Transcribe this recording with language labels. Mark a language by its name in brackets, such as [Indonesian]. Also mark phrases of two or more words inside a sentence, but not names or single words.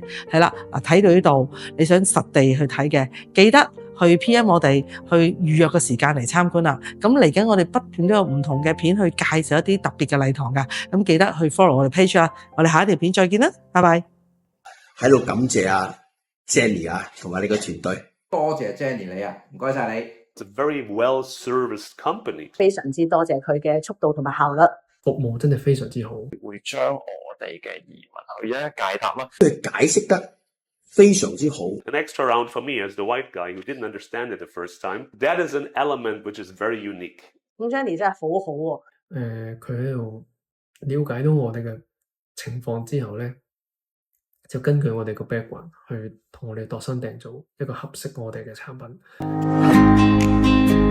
[Cantonese] 係啦，嗱，睇到呢度，你想實地去睇嘅，記得去 PM 我哋去預約個時間嚟參觀啦。咁嚟緊我哋不斷都有唔同嘅片去介紹一啲特別嘅禮堂噶。咁記得去 follow 我哋 page 啊。我哋下一條片再見啦，拜拜。喺度感謝啊 Jenny 啊，同埋你個團隊。多謝 Jenny 你啊，唔該晒你。 [English] It's a very well-serviced company。 [Cantonese] 非常之多謝佢嘅速度同埋效率，服務真係非常之好。會將我哋嘅疑問去一一解答啦。佢解釋得非常之好。 [English] An extra round for me as the white guy who didn't understand it the first time. That is an element which is very unique。 [Cantonese] 咁 Jenny 真係好好喎。佢喺度了解到我哋嘅情況之後咧，就根據我哋個 background 去同我哋度身訂造一個合適我哋嘅產品。